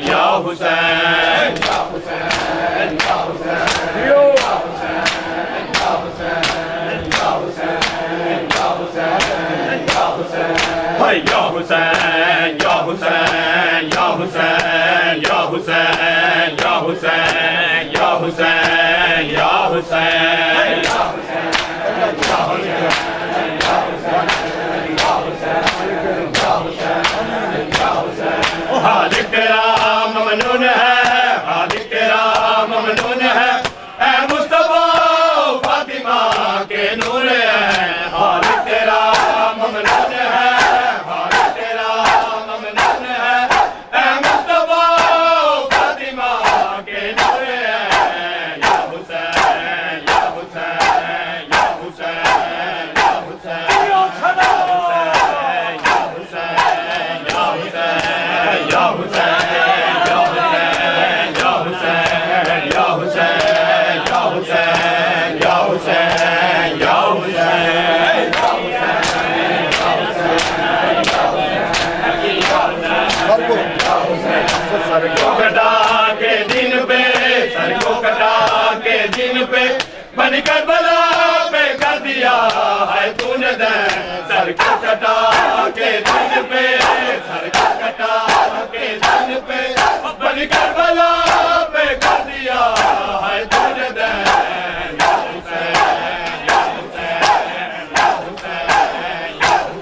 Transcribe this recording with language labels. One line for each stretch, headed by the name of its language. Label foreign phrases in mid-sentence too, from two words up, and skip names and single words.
Arabic: يا حسين، يا حسين، يا حسين، يا حسين، يا حسين، يا حسين، يا حسين، يا حسين، Hey يا حسين، يا حسين، يا حسين، يا حسين، يا حسين، يا حسين، يا حسين، يا حسين.
Urdu: ہادک تیرا ممنون ہے ہادک تیرا ممنون ہے اے مصطفیٰ فاطمہ کے نور ہے ہادک تیرا ممنون ہے ہادک تیرا ممنون ہے اے مصطفیٰ فاطمہ کے نور ہے
Arabic: يا حسين يا حسين يا حسين يا حسين يا حسين يا حسين، يا حسين، يا حسين، يا حسين، يا حسين، يا حسين، يا حسين,
Urdu: سر کو کٹا کے دین پے سر کو کٹا کے دین پے بن کربلا پے کر دیا ہے تونے سر کو کٹا کے دین پے سر کو کٹا کے دین پے بن کربلا پے کر دیا ہے تونے
Arabic: يا حسين يا حسين يا حسين يا